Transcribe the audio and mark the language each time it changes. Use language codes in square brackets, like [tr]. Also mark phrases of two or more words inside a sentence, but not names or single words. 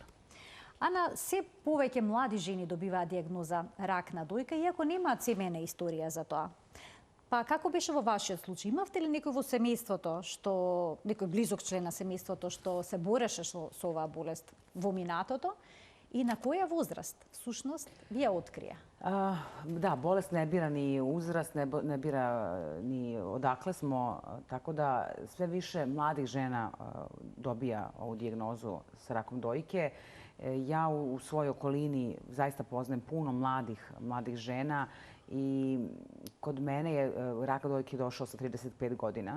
[mk] Ана, се повеќе млади жени добиваат диагноза рак на дојка, иако немаат семејна историја за тоа. Па како беше во вашиот случај? Имавте ли некој во семејството, некој близок член на семејството што се бореше со оваа болест во минатото? И на која возраст, всушност, ви ја открија? [sr] Да, болест не бира ни uzrast, ne bira ni odakle smo, tako da sve više mladih žena dobija ovu dijagnozu sa rakom dojke. Ja u svojoj okolini zaista poznajem puno mladih žena i kod mene je rak dojke došao sa 35 godina.